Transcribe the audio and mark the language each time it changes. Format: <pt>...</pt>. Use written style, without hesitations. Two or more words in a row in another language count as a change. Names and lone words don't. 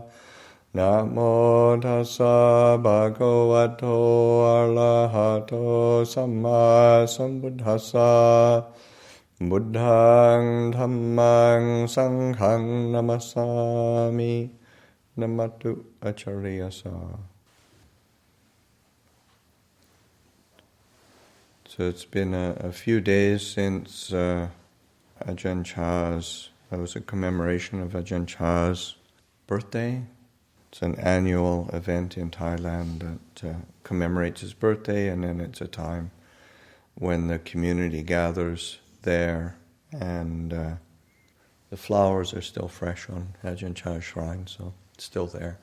<pi>Namo tassa bhagavato arahato samma sambuddhassa. Buddhaṃ Dhammāṃ Saṅghāṃ Namasāmi. Namatu Acharyasa.</pi> <en>So it's been a few days since Ajahn Chah's, that was a commemoration of Ajahn Chah's birthday. It's an annual event in Thailand that commemorates his birthday, and then it's a time when the community gathers there, and the flowers are still fresh on Ajahn Chah's shrine, so it's still there.</en>